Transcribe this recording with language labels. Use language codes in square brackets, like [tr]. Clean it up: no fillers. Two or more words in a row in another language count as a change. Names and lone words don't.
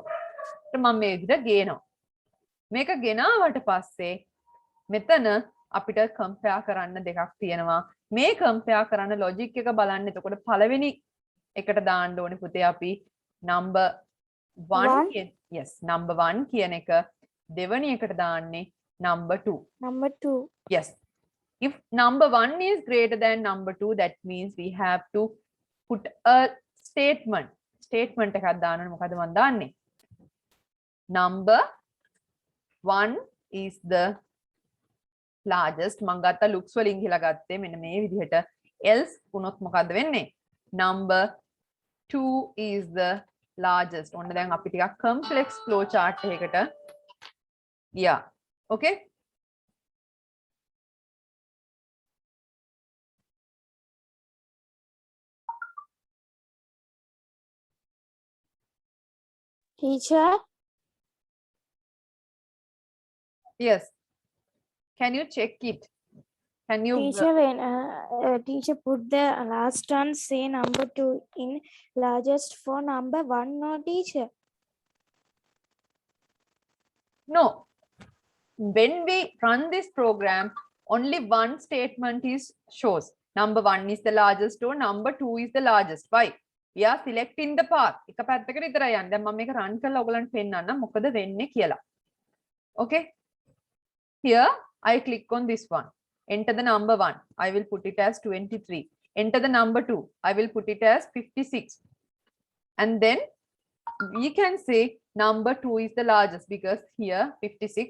[si] ඒත් මම මේ විදිහට ගේනවා. මේක ගෙනාවට පස්සේ මෙතන අපිට compare කරන්න දෙකක් තියෙනවා. මේ compare කරන්න logic එක බලන්න. එතකොට පළවෙනි එකට දාන්න ඕනේ පුතේ අපි number 1 කියන yes number 1 කියන එක දෙවෙනි එකට දාන්නේ number 2. [en] Number 2. Yes. If number 1 is greater than number 2, that means we have to put a statement. [si] Statement එකක් දාන්න ඕනේ. මොකද මම දාන්නේ? [en] Number 1 is the largest. [si] මම ගත්ත looks වලින් කියලා ගත්තේ මෙන්න මේ විදිහට. else වුණොත් මොකද්ද වෙන්නේ? [en] Number 2 is the largest. [si] ඔන්න දැන් අපි ටිකක් [en] complex flow chart [si] එකකට ගියා. [en] Okay? Teacher, Yes. Can you check it? Can you teacher, when teacher put the last one, say number 2 in largest for number 1, no teacher. No. When we run this program, only one statement is shows. Number 1 is the largest or number 2 is the largest. Why? We are selecting the path. [si] එක පැත්තකට විතරයි යන්නේ. දැන් මම මේක run කරලා ඔයගලන්ට පෙන්නන්නම් මොකද වෙන්නේ කියලා. [en] Okay? Here I click on this one. Enter the number 1. I will put it as 23. Enter the number 2. I will put it as 56. And then we can say number 2 is the largest because here 56.